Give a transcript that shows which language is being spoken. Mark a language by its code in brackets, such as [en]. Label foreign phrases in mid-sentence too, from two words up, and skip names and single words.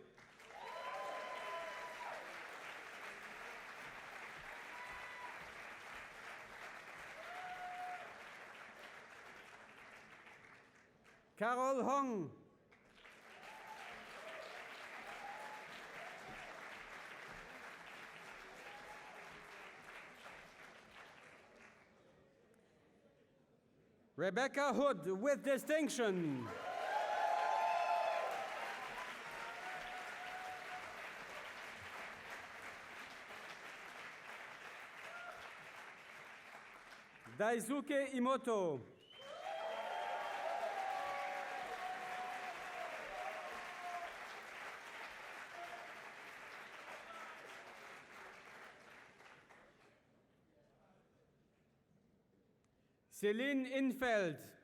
[en] Carol Hong. Rebecca Hood with distinction. Daisuke Imoto. Celine Infeld.